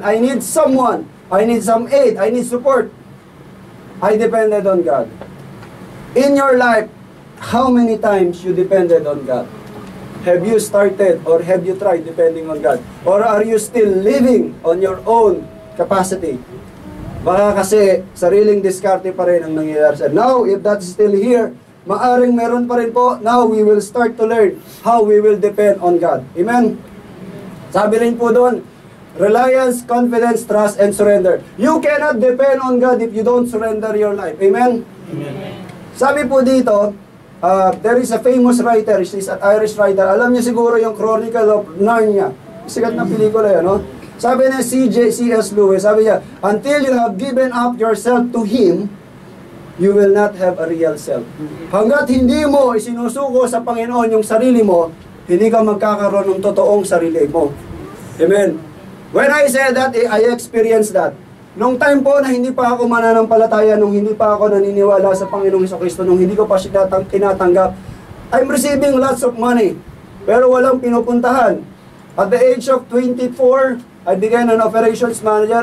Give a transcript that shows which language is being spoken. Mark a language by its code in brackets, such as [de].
[en] I need someone. I need some aid. I need support. I depended on God. In your life, how many times you depended on God? Have you started or have you tried depending on God? Or are you still living on your own capacity? [tl] Baka kasi sariling diskarte pa rin ang nangyayari sa. [en] Now, if that's still here, [tl] maaring meron pa rin po. [en] Now, we will start to learn how we will depend on God. Amen? [tl] Sabi rin po doon, [en] reliance, confidence, trust, and surrender. You cannot depend on God if you don't surrender your life. Amen? Amen. [tl] Sabi po dito, [en] there is a famous writer, she's an Irish writer. [tl] Alam niyo siguro yung Chronicle of Narnia. Sikat na pelikula yan, no? Sabi niya [en] C.S. Lewis, sabi niya, until you have given up yourself to Him, you will not have a real self. [tl] Hanggat hindi mo isinusuko sa Panginoon yung sarili mo, hindi ka magkakaroon ng totoong sarili mo. [en] Amen. When I say that, I experienced that. [tl] Nung time po na hindi pa ako mananampalataya, nung hindi pa ako naniniwala sa Panginoong Jesucristo, nung hindi ko pa siya tinatanggap, [en] I'm receiving lots of money, [tl] pero walang pinupuntahan. [en] At the age of 24, I began an operations manager.